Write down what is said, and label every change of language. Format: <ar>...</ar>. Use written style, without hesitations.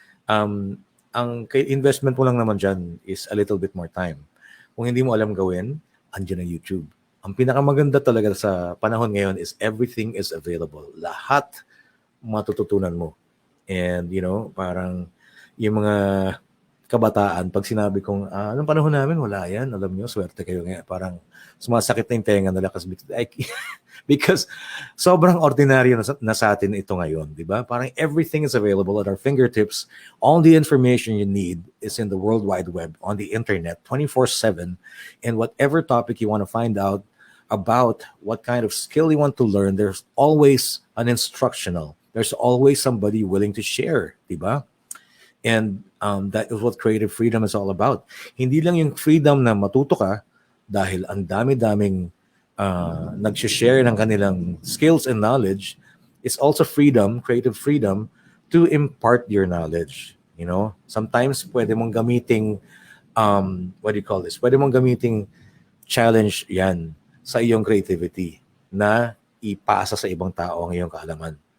<en>Ang investment mo lang naman dyan is a little bit more time.</en> <tl>Kung hindi mo alam gawin, andyan ang YouTube. Ang pinakamaganda talaga sa panahon ngayon is everything is available. Lahat matututunan mo. And, you know, parang yung mga kabataan, pag sinabi kong, anong panahon namin, wala yan. Alam nyo, swerte kayo nga. Parang sumasakit na yung tenga nila because sobrang ordinaryo na sa atin ito ngayon, di ba?</tl> <en>Parang everything is available at our fingertips. All the information you need is in the World Wide Web, on the internet, 24/7. And whatever topic you want to find out about, what kind of skill you want to learn, there's always an instructional. There's always somebody willing to share, di ba? And that is what creative freedom is all about.</en> <tl>Hindi lang yung freedom na matuto ka dahil ang dami-daming nag-share ng kanilang skills and knowledge.</tl> <en>It's also freedom, creative freedom, to impart your knowledge. You know, sometimes pwede mong gamiting, what do you call this?</en> <tl>Pwede mong gamiting challenge yan sa iyong creativity na ipasa sa ibang tao ang iyong kaalaman.</tl>